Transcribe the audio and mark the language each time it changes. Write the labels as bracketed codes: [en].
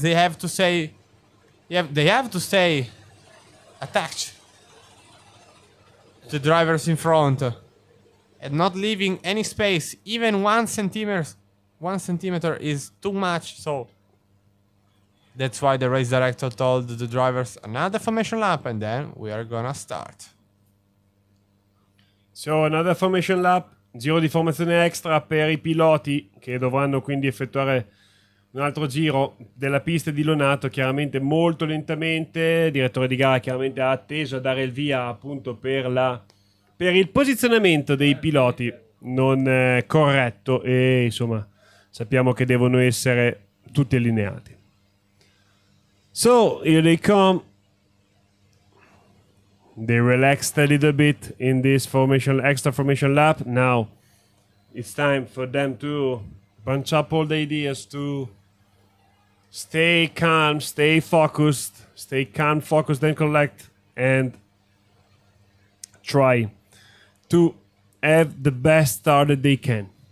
[en] They have to stay attached to the drivers in front and not leaving any space. Even 1 centimeter is too much, so that's why the race director told the drivers another formation lap and then we are gonna start. So another formation lap, [it] giro di formazione extra per i piloti che dovranno quindi effettuare un altro giro della pista di Lonato, chiaramente molto lentamente. Il direttore di gara chiaramente ha atteso a dare il via appunto per il posizionamento dei piloti non corretto, e insomma sappiamo che devono essere tutti allineati. [en] So here they come. They relaxed a little bit in this extra formation lap. Now it's time for them to punch up all the ideas to Stay calm, stay focused, and collect, and try to have the best start that they can.